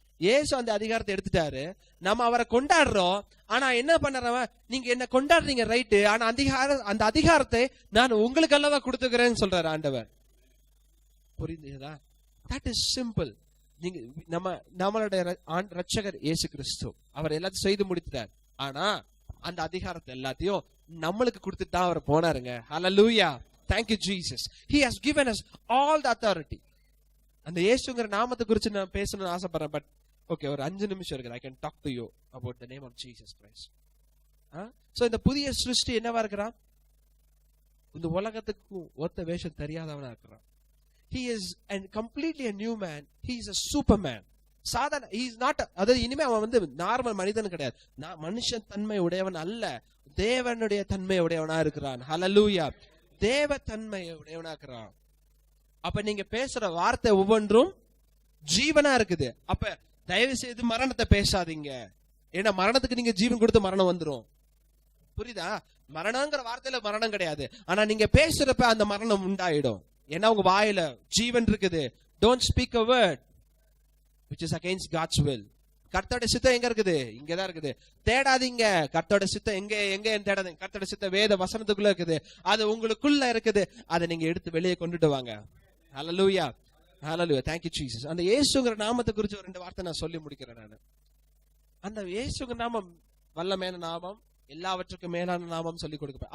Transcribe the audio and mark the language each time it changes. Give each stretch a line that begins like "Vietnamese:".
Tamil: ஏசு அந்த அதிகாரத்தை எடுத்துட்டாரு. நம்ம அவரை கொண்டாடுறோம். ஆனா என்ன பண்றவன், நீங்க என்ன கொண்டாடுறீங்க ரைட்டு, ஆனா அந்த அதிகாரத்தை நான் உங்களுக்கு அல்லவா கொடுத்துக்கிறேன்னு சொல்றாரு ஆண்டவர். புரியுதுதா?
English: That is simple.
Tamil: நீங்க நம்மளுடைய ரட்சகர் இயேசு கிறிஸ்து அவர் எல்லாத்தையும் செய்து முடித்தார். ஆனா அந்த அதிகாரத்தை எல்லாத்தையும் நம்மளுக்கு கொடுத்துட்டு தான் அவர் போனாருங்க.
English: Hallelujah. Thank you Jesus. He has given us all the authority.
Tamil: அந்த இயேசுங்கிற நாமத்தை குறித்து நான் பேசணும்னு ஆசைப்படுறேன். பட் ஓகே, ஒரு 5 நிமிஷம் இருக்குது.
English: I can talk to you about the name of Jesus Christ.
Tamil: So இந்த புதிய சிருஷ்டி என்னவா இருக்கிறான்? இந்த உலகத்துக்கு ஒத்த வேஷம் தெரியாதவனா இருக்கிறான்.
English: He is completely a new man. He is a superman.
Tamil: சாதாரண
English: he is not,
Tamil: அதாவது இனிமே அவன் வந்து நார்மல் மனிதன் கிடையாது. மனுஷன் தன்மை உடையவன் அல்ல, தேவனுடைய தன்மை உடையவனா இருக்கிறான். ஹல்லேலூயா. தேவ தன்மை உடையவனா இருக்கிறான். அப்ப நீங்க பேசுற வார்த்தை ஒவ்வொன்றும் ஜீவனா இருக்குது. அப்ப தயவு செய்து மரணத்தை பேசாதீங்க. ஏன்னா மரணத்துக்கு நீங்க ஜீவன் கொடுத்து மரணம் வந்துரும். புரியுதா? மரணங்கிற வார்த்தையில மரணம் கிடையாது. ஆனா நீங்க பேசுறப்ப அந்த மரணம் உண்டாயிடும். ஏன்னா உங்க வாயில ஜீவன் இருக்குது.
English: Don't speak a word which is against God's will.
Tamil: கர்த்தருடைய சித்தம் எங்க இருக்குது? இங்கதான் இருக்குது. தேடாதீங்க. கர்த்தருடைய சித்தம் எங்க தேடாதீங்க. கர்த்தருடைய சித்தம் வேத வசனத்துக்குள்ள இருக்குது. அது உங்களுக்குள்ள இருக்குது. அதை நீங்க எடுத்து வெளியே கொண்டுட்டு வாங்க. ஹல்லேலூயா. ஹல்லேலூயா.
English: Thank you Jesus.
Tamil: அந்த இயேசுங்கிற நாமத்தை குறித்து ஒரு 2 வார்த்தை நான் சொல்லி முடிக்கிறேன். நான் அந்த இயேசுங்கிற நாமம் வல்லமையான நாமம், எல்லாவற்றுக்கும் மேலான நாமம் சொல்லி கொடுக்க.